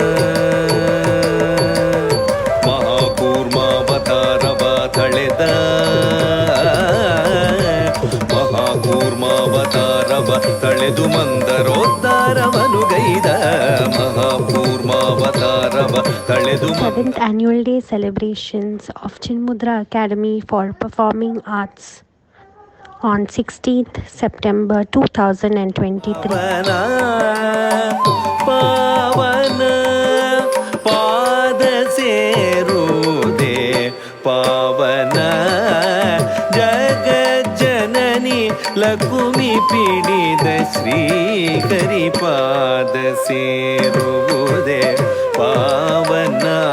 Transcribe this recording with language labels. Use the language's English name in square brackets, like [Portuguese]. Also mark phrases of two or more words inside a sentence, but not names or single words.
[Kannada] ತಳೆದ ಮಹಾಕೂರ್ಮಾವತಾರವ ತಳೆದು ಮಂದರೋದ್ಧಾರವನು ಗೈದ ಮಹಾಕೂರ್ಮಾವತಾರವ ತಳೆದು [English] 7th annual day celebrations of Chinmudra Academy for Performing Arts on 16th September 2023. [Kannada] ಪಾವನ ಪಾದ ಸೇರುವುದೇ ಪಾವನ ಜಗಜ್ಜನನಿ ಲಕುಮಿ ಪಿಡಿದ ಶ್ರೀಹರಿಪಾದ ಸೇರುವುದೇ ಪಾವನ